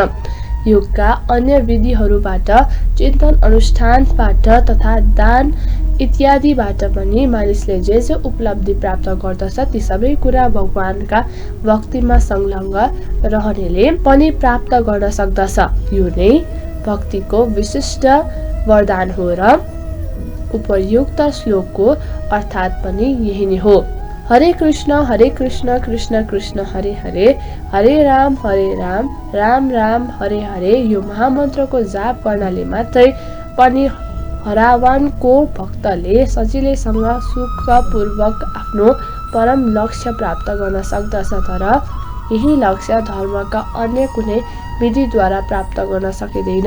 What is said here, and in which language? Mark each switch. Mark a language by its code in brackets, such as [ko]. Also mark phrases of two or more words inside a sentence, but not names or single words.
[ne] योगका अन्य विधिहरूबाट, चिन्तन अनुष्ठानबाट तथा दान इत्यादिबाट पनि मानिसले जे जे उपलब्धि प्राप्त गर्दछ ती सबै कुरा भगवानका भक्तिमा संलग्न रहनेले पनि प्राप्त गर्न सक्दछ। यो नै भक्तिको विशिष्ट वरदान हो र उपयुक्त श्लोकको अर्थात् पनि यही नै हो। हरे कृष्ण कृष्ण कृष्ण हरे हरे, हरे राम राम राम हरे हरे। यो महामन्त्रको जाप गर्नाले मात्रै पनि हरावानको भक्तले सजिलैसँग सुखपूर्वक आफ्नो परम लक्ष्य प्राप्त गर्न सक्दछ, तर यही लक्ष्य धर्मका अन्य कुनै विधिद्वारा प्राप्त गर्न सकिँदैन।